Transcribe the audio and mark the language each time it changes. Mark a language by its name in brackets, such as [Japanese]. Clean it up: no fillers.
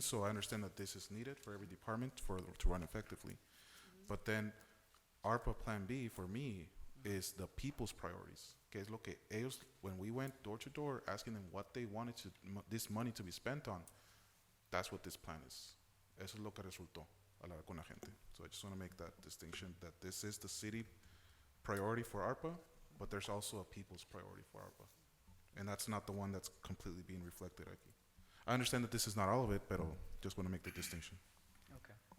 [English] So I understand that this is needed for every department to run effectively. But then ARPA Plan B for me is the people's priorities. [Spanish] Que es lo que ellos, [English] when we went door to door asking them what they wanted this money to be spent on, that's what this plan is. [Spanish] Eso es lo que resultó al hablar con la gente. [English] So I just want to make that distinction that this is the city priority for ARPA, but there's also a people's priority for ARPA. And that's not the one that's completely being reflected [Spanish] aquí. [English] I understand that this is not all of it, but just want to make the distinction. Okay.